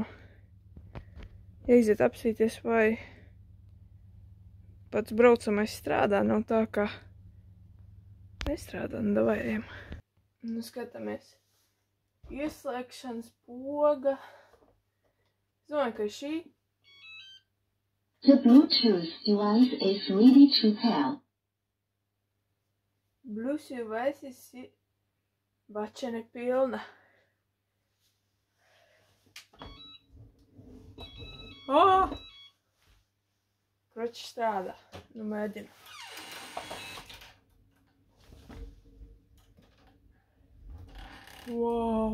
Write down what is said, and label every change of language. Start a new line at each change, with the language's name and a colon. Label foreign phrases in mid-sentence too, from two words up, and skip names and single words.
Latvian: Jāiziet apsīties, vai pats braucamais strādā, nav tā, ka nestrādā, nu davai ejam. Nu, skatāmies. Ieslēgšanas poga. Es domāju, ka šī.
English: The Bluetooth device is ready to pair. Bluetooth device
Latvian: ir bačene pilna. Oh! Kroķis strādā. Nu, mēģinu. Wow!